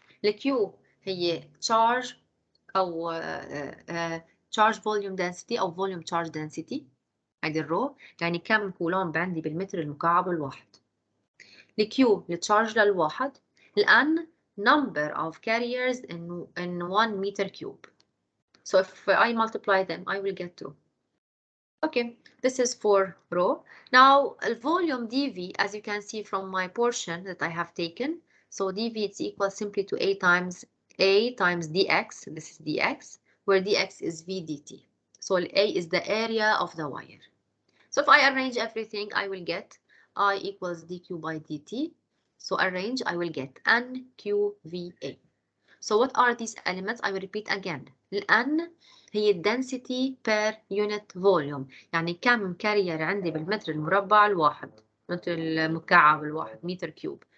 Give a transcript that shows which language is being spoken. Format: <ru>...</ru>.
<ar>الكيو هي</ar> <en>charge او charge volume density او volume charge density.</en> <ar>هيدي الرو يعني كم كولومب عندي بالمتر المكعب الواحد. الكيو التشارج للواحد.</ar> <en>الان number of carriers in 1 meter cube. So if I multiply them, I will get 2. Okay, this is for rho. Now, the volume dV, as you can see from my portion that I have taken, so dV is equal simply to A times dx. This is dx, where dx is V dt. So A is the area of the wire. So if I arrange everything, I will get I equals dq by dt. So arrange, I will get nqva. So what are these elements? I will repeat again. N هي density per unit volume.</en> <ar>يعني كم كارير عندي بالمتر المربع الواحد، متر المكعب الواحد، meter cube.</ar>